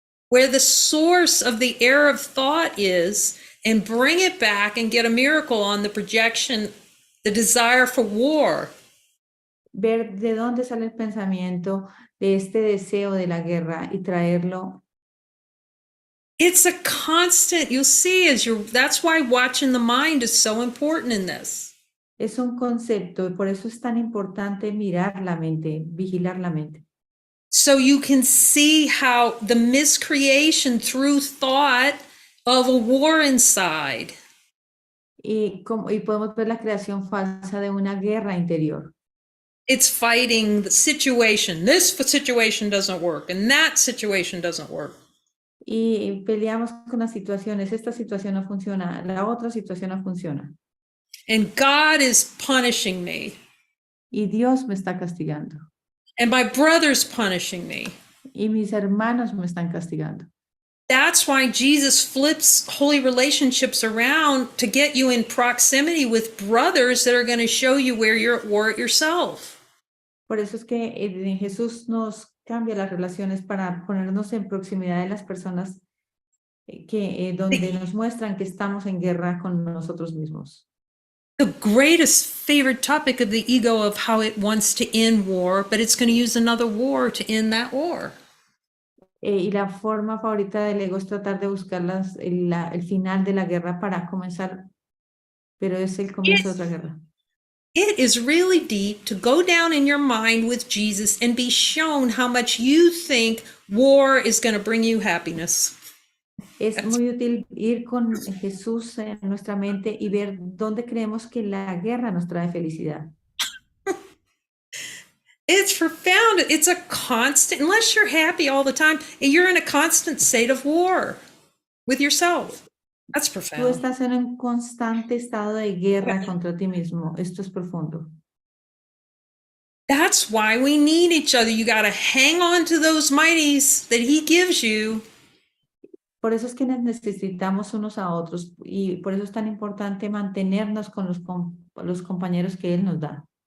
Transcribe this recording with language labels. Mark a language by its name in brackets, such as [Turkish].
[English] Where the source of the error of thought is, and bring it back and get a miracle on the projection, the desire for war. [Spanish] Ver de dónde sale el pensamiento de este deseo de la guerra y traerlo. [English] It's a constant, you'll see that's why watching the mind is so important in this. [Spanish] Es un concepto y por eso es tan importante mirar la mente, vigilar la mente. [English] So you can see how the miscreation through thought of a war inside. [Spanish] Y podemos ver la creación falsa de una guerra interior. [English] It's fighting the situation. This situation doesn't work and that situation doesn't work. [Spanish] Y peleamos con las situaciones. Esta situación no funciona, la otra situación no funciona. [English] And God is punishing me. [Spanish] Y Dios me está castigando. [English] And my brother's punishing me. [Spanish] Y mis hermanos me están castigando. [English] That's why Jesus flips holy relationships around to get you in proximity with brothers that are going to show you where you're at war yourself. [Spanish] Por eso es que Jesús nos cambia las relaciones para ponernos en proximidad de las personas donde nos muestran que estamos en guerra con nosotros mismos. [English] The greatest favorite topic of the ego of how it wants to end war, but it's going to use another war to end that war. [Spanish] Y la forma favorita del ego es tratar de buscar el final de la guerra para comenzar, pero es el comienzo de otra guerra. [English] It is really deep to go down in your mind with Jesus and be shown how much you think war is going to bring you happiness. [Spanish] Es muy útil ir con Jesús en nuestra mente y ver dónde creemos que la guerra nos trae felicidad. [English] It's profound. It's a constant, unless you're happy all the time, you're in a constant state of war with yourself. That's profound. [Spanish] Tú estás en un constante estado de guerra contra ti mismo. Esto es profundo. [English] That's why we need each other. You got to hang on to those mighties that he gives you. [Spanish] Por eso es que nos necesitamos unos a otros y por eso es tan importante mantenernos con los compañeros que él nos da.